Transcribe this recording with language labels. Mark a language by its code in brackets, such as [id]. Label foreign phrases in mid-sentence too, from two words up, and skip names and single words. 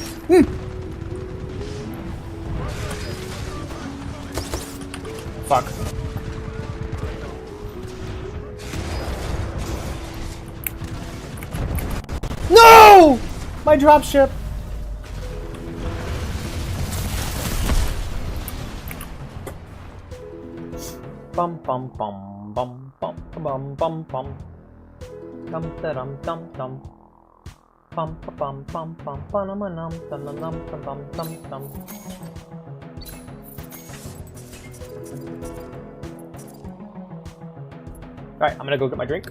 [en] Fuck. No! My dropship. Bum bum bum bum bum bum bum bum. Dum da dum dum dum. Bum bum bum bum bum dum dum dum dum dum dum dum. Alright, I'm gonna go get my drink.